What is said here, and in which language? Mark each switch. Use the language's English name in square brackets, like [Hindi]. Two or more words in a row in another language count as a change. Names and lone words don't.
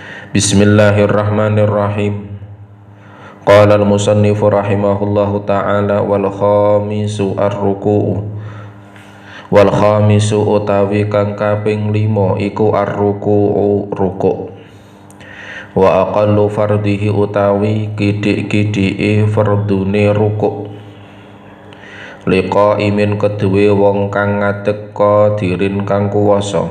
[Arabic] بسم الله الرحمن الرحيم. قال المصنف رحمه الله تعالى والخامس الركوع. والخامس [Javanese] utawi kang kaping 5 iku ar-ruku'u ruku'. [Arabic] وأقل فرضه [Javanese] utawi kidik-kidike fardune ruku'. [Arabic] لقائم [Javanese] kedue wong kang ngadeg qadirin kang kuwasa.